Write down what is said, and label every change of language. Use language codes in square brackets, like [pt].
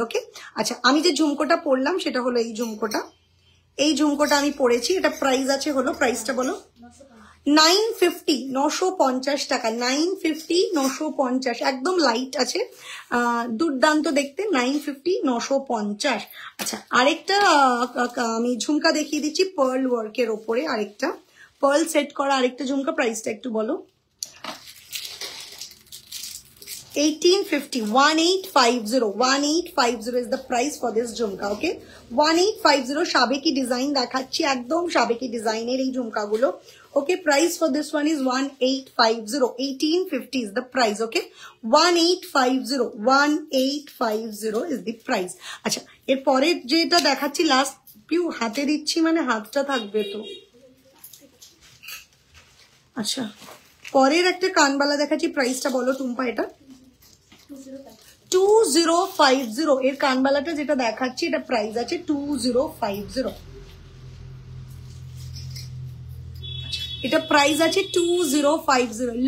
[bn] ওকে, আচ্ছা আমি যে ঝুমকোটা পরলাম সেটা হলো এই ঝুমকোটা, এই ঝুমকোটা আমি পরেছি, এটা প্রাইস আছে হলো, প্রাইসটা বলো, 950, 950 টাকা, 950, 950, একদম লাইট আছে, দুর্দান্ত দেখতে, 950, 950। আচ্ছা আরেকটা আমি ঝুমকা দেখিয়ে দিচ্ছি পার্ল ওয়ার্কের ওপরে, আরেকটা পার্ল সেট করা আরেকটা ঝুমকা, প্রাইসটা একটু বলো। [en] 1850, 1850, 1850 is the price for this jhumka. [bn] Okay, 1850, সাবেকি design দেখাচ্ছি, একদম সাবেকি ডিজাইনের এই ঝুমকাগুলো। [en] Okay, price for this one is 1850, 1850 is the price। Okay, 1850, 1850 is the price। [bn] আচ্ছা এরপরে যেটা দেখাচ্ছি লাস্ট, পিউ হাতে দিচ্ছি মানে হাতটা থাকবে তো। আচ্ছা পরের একটা কানবালা দেখাচ্ছি, প্রাইসটা বলো টুম্পা। এটা 2050, এর কানবালাটা যেটা দেখাচ্ছি এটা প্রাইস আছে 2050, এটা প্রাইস আছে 2050।